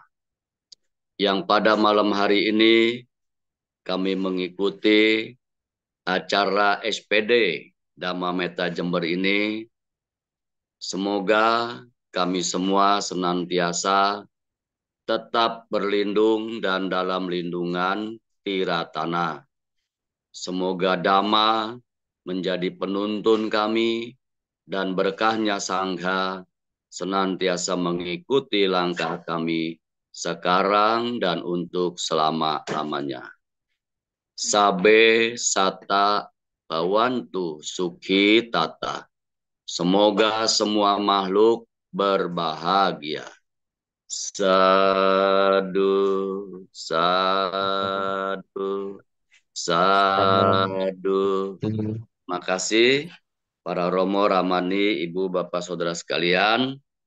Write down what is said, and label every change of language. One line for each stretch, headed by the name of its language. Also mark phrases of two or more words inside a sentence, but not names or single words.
Indonesian: Yang pada malam hari ini kami mengikuti acara SPD Dhamma Metta Jember ini, semoga kami semua senantiasa tetap berlindung dan dalam lindungan Tiratana. Semoga Dhamma menjadi penuntun kami dan berkahnya Sangha senantiasa mengikuti langkah kami sekarang dan untuk selama-lamanya.
Pali: Sabe sata bawantu sukhi tata.
Indonesian: Semoga semua makhluk berbahagia.
Pali: Sadu, sadu, sadu.
Indonesian: Terima kasih para Romo, Ramani, Ibu, Bapak, Saudara sekalian.